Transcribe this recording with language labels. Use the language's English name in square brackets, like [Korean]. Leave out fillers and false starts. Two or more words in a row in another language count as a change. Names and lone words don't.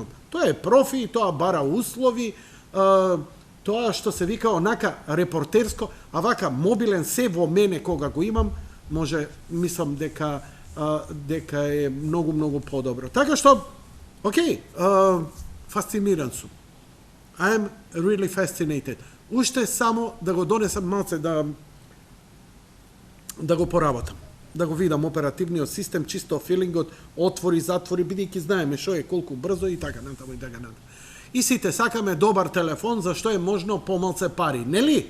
[Macedonian] Тоа е профи, тоа бара услови, тоа што се вика онака репортерско, а вака мобилен се во мене кога го имам, може, мислам дека е многу подобро. Така што, окей, фасциниран сум. [English] I am really fascinated. [Macedonian] Уште само да го донесам малце да го поработам. Да го видам оперативниот систем, чисто филингот, отвори, затвори, бидејќи знаеме што е, колку брзо и така натаму и така натаму. И сите сакаме добар телефон за што е можно помалце пари, нели?